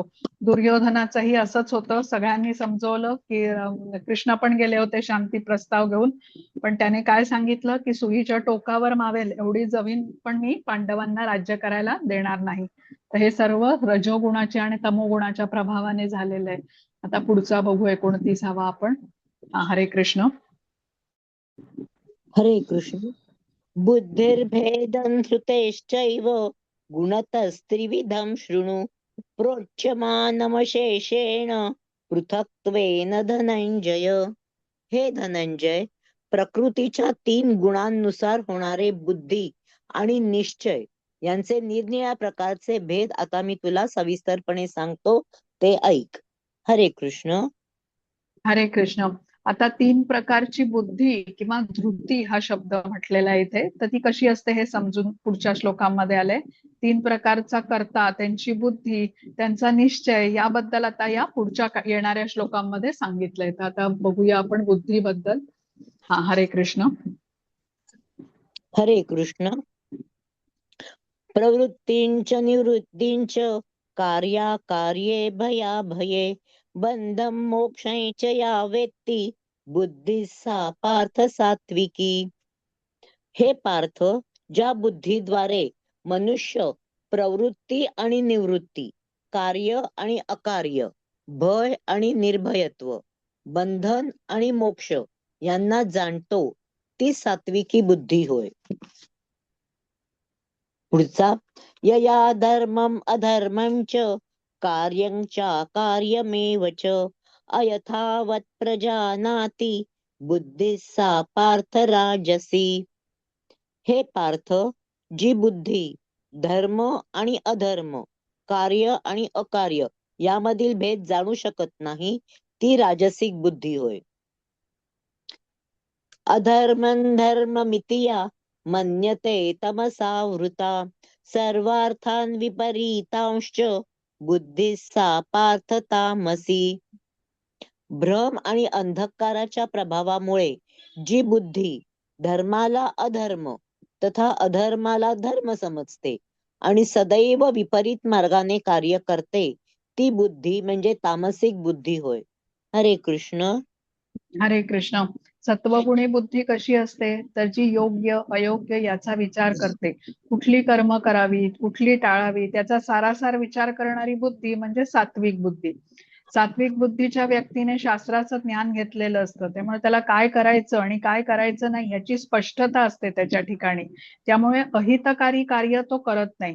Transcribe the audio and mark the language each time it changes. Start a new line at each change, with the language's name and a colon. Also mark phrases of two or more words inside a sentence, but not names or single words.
Marathi: दुर्योधनाचंही असंच होतं, सगळ्यांनी समजवलं की कृष्ण पण गेले होते शांती प्रस्ताव घेऊन, पण त्याने काय सांगितलं की सुईच्या टोकावर मावेल एवढी जमीन पण मी पांडवांना राज्य करायला देणार नाही. तर हे सर्व रजोगुणाच्या आणि तमोगुणाच्या प्रभावाने झालेलं आहे. आता पुढचा बघू 29वा आपण. हरे कृष्ण. हरे कृष्ण.
Sanskrit: बुद्धिर्भेदं श्रुतेश्चैव गुणतस्त्रिविधं शृणु प्रोच्यमानमशेषेण पृथक्त्वेन धनंजय.
Marathi: हे धनंजय, प्रकृतीच्या 3 गुणांनुसार होणारे बुद्धी आणि निश्चय यांचे निरनिळ्या प्रकारचे भेद आता मी तुला सविस्तरपणे सांगतो, ते ऐक. हरे कृष्ण. हरे कृष्ण. आता 3 प्रकारची बुद्धी किंवा धृती हा शब्द म्हटलेला आहे इथे, तर ती कशी असते हे समजून पुढच्या श्लोकांमध्ये आले. 3 प्रकारचा कर्ता, त्यांची बुद्धी, त्यांचा निश्चय याबद्दल आता या पुढच्या येणाऱ्या श्लोकांमध्ये सांगितलंय. तर आता बघूया आपण बुद्धीबद्दल. हरे कृष्ण. हरे कृष्ण.
Sanskrit: प्रवृत्तींच निवृत्तींच कार्याकार्ये भयाभये बंधं मोक्षं च या वेत्ती बुद्धी सा पार्थ सात्विकी.
Marathi: हे पार्थ, ज्या बुद्धीद्वारे मनुष्य प्रवृत्ती आणि निवृत्ती, कार्य आणि अकार्य, भय आणि निर्भयत्व, बंधन आणि मोक्ष यांना जाणतो, ती सात्विकी बुद्धी होय. पुढचा,
Sanskrit: यया धर्मम अधर्मं च कार्यं चाकार्यमेव च अयथावत् प्रजानाति बुद्धी सा पार्थ राजसी.
Marathi: हे पार्थ, जी बुद्धी धर्म आणि अधर्म, कार्य आणि अकार्य यामधील भेद जाणू शकत नाही, ती राजसिक बुद्धी होय.
Sanskrit: अधर्मं धर्ममिति या मन्यते तमसा वृता सर्वार्थान् विपरीतांश्च बुद्धी सा पार्थ तामसी.
Marathi: भ्रम आणि अंधकाराच्या प्रभावामुळे जी बुद्धी धर्माला अधर्म तथा अधर्माला धर्म समजते आणि सदैव विपरीत मार्गाने कार्य करते, ती बुद्धी म्हणजे तामसिक बुद्धी होय. हरे कृष्ण. हरे कृष्ण. सत्वगुणी बुद्धी कशी असते, तर जी योग्य अयोग्य याचा विचार करते, कुठली कर्म करावी कुठली टाळावी त्याचा सारासार विचार करणारी बुद्धी म्हणजे सात्विक बुद्धी. सात्विक बुद्धीच्या व्यक्तीने शास्त्राचं ज्ञान घेतलेलं असतं, त्यामुळे त्याला काय करायचं आणि काय करायचं नाही याची स्पष्टता असते त्याच्या ठिकाणी, त्यामुळे अहितकारी कार्य तो करत नाही.